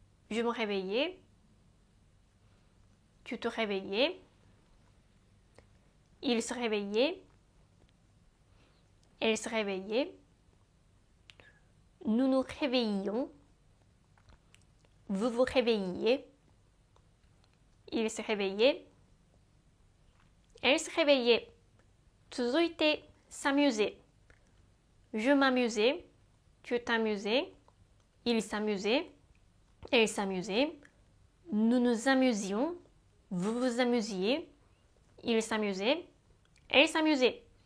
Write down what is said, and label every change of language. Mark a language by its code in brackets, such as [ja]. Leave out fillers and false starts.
[fr] Je me réveillais, tu te réveillais, il se réveillait, elle se réveillait, nous nous réveillions, vous vous réveilliez, il se réveillait, elle se réveillait. [ja] 続いて、s'amuser. [fr] Je m'amusais, tu t'amusais, il s'amusait, elle s'amusait, nous nous amusions, vous vous amusiez, il s'amusait, elle s'amusait.